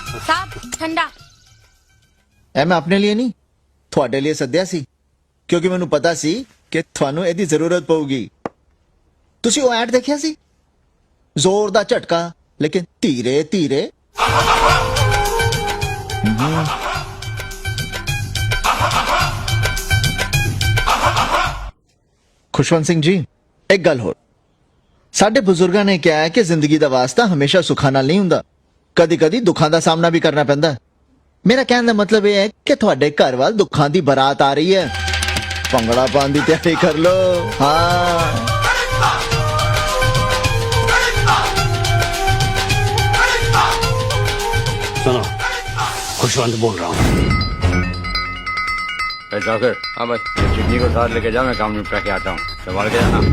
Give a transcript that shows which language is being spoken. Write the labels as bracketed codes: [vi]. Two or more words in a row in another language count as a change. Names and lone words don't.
[hi] साहब ठंडा। [pa] ਐ ਮੈਂ ਆਪਣੇ ਲਈ ਨਹੀਂ ਤੁਹਾਡੇ ਲਈ ਸੱਦਿਆ ਸੀ ਕਿਉਂਕਿ ਮੈਨੂੰ ਪਤਾ ਸੀ ਕਿ ਤੁਹਾਨੂੰ ਇਹਦੀ ਜ਼ਰੂਰਤ ਪਊਗੀ। ਤੁਸੀਂ ਉਹ ਐਡ ਦੇਖਿਆ ਸੀ? ਜ਼ੋਰ ਦਾ ਝਟਕਾ [hi] लेकिन धीरे धीरे। [pa] ਖੁਸ਼ਵੰਤ ਸਿੰਘ ਜੀ, ਇੱਕ ਗੱਲ ਹੋ, ਸਾਡੇ ਬਜ਼ੁਰਗਾਂ ਨੇ ਕਿਹਾ ਹੈ ਕਿ ਜ਼ਿੰਦਗੀ ਦਾ ਵਾਸਤਾ ਹਮੇਸ਼ਾ ਸੁੱਖਾਂ ਨਾਲ ਨਹੀਂ ਹੁੰਦਾ, ਕਦੀ ਕਦੀ ਦੁੱਖਾਂ ਦਾ ਸਾਹਮਣਾ ਭੀ ਕਰਨਾ ਪੈਂਦਾ। ਮੇਰਾ ਕਹਿਣੇ ਦਾ ਮਤਲਬ ਇਹ ਹੈ ਕਿ ਤੁਹਾਡੇ ਘਰ ਵਾਲ ਦੁੱਖਾਂ ਦੀ ਬਰਾਤ ਆ ਰਹੀ ਹੈ, ਭੰਗੜਾ ਪਾਉਣ ਦੀ ਤਿਆਰੀ ਕਰ ਲੋ। [hi] हाँ सुनो, खुशवंत बोल रहा हूँ। जाकर हाँ भाई, चिटनी को साथ लेके जा, मैं काम निपटा के आता हूँ। संभाल के जाना।